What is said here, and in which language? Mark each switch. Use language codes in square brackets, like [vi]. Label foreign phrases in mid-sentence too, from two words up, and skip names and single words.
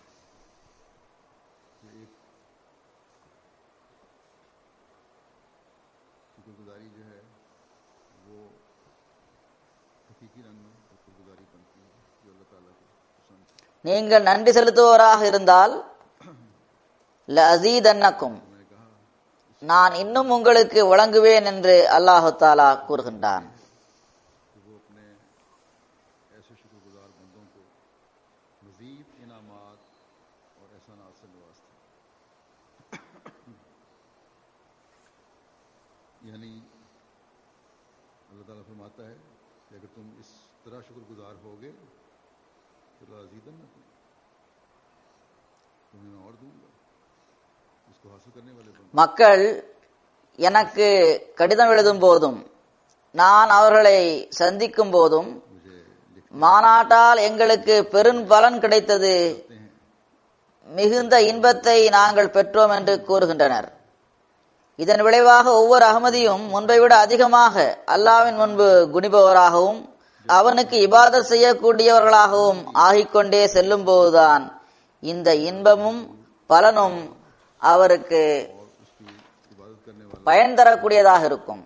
[ta] நீங்கள் நன்றி செலுத்துவோராக இருந்தால் லஅஸீதன்னக்கும், நான் இன்னும் உங்களுக்கு வழங்குவேன் என்று அல்லாஹு தஆலா கூறுகின்றான். [ur] یعنی اللہ تعالیٰ فرماتا ہے کہ اگر تم اس طرح شکرگزار ہوگے تو لأزيدنكم، تمہیں میں اور دوں گا، اس کو حاصل کرنے والے بندے. [ta] மக்கள் எனக்கு கடிதம் எழுதும் போதும் நான் அவர்களை சந்திக்கும் போதும் மாநாட்டால் எங்களுக்கு பெரும் பலன் கிடைத்தது, மிகுந்த இன்பத்தை நாங்கள் பெற்றோம் என்று கூறுகின்றனர். இதன் விளைவாக ஒவ்வொரு அகமதியும் முன்பை விட அதிகமாக அல்லாஹ்வின் முன்பு குனிபவராகவும் அவனுக்கு இபாதத் செய்யக்கூடியவர்களாகவும் ஆகிக்கொண்டே செல்லும் போதுதான் இந்த இன்பமும் பலனும் அவருக்கு பயன் தரக்கூடியதாக இருக்கும்.